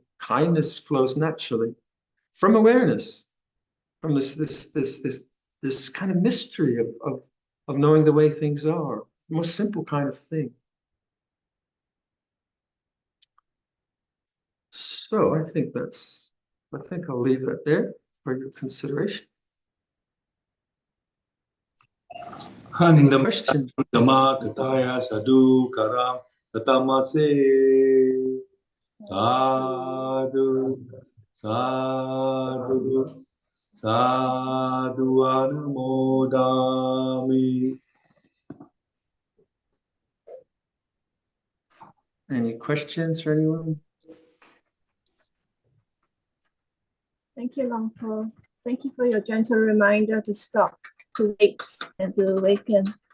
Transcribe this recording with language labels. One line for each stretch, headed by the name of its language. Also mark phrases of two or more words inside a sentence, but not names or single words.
English: Kindness flows naturally from awareness, from this kind of mystery of knowing the way things are. The most simple kind of thing. So I think I'll leave that there for your consideration. Any questions?
Pali: Dhamma Kataya Sadhu Karam Tatamase Sadhu Sadhu Sadhu Anumodami.
English: Any questions for anyone? Thank you, Luang Por. Thank you for your gentle reminder to stop, to wait, and to awaken.